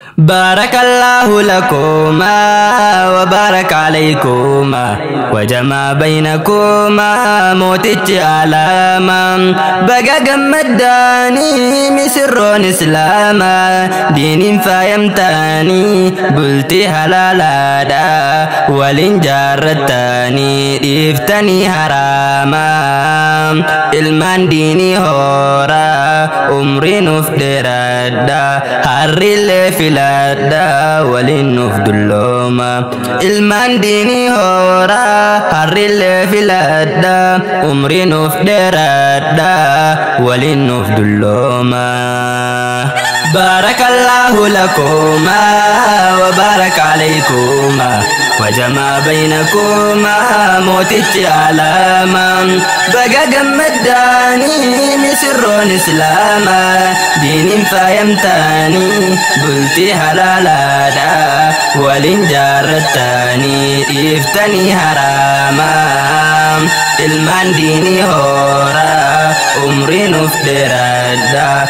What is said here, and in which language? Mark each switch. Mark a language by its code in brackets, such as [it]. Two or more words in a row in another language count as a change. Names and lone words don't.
[ar] بارك الله لكما وبارك عليكما وجمع بينكما موتج علاما. [om] Baga gammaddaani misirroon Islaama. Diiniin faayamtaani bultii halaalaadha. Waliin jaarrattaani dhiiftanii haraama. Ilmaan diinii hoora umrii nuuf dheeradha. Harrillee filadha waliin nuuf dullooma. Ilmaan diinii hoora harrillee filadha umrii nuuf dheeradha waliin nuuf dullooma. [ar] بارك الله لكما وبارك عليكما وجمع بينكما موتج علاما. [om] Baga gammaddaani misirroon Islaama. Diiniin faayamtaani bultii halaalaadha. Waliin jaarrattaani dhiiftanii haraama. Ilmaan diinii hoora umrii nuuf dheeradha.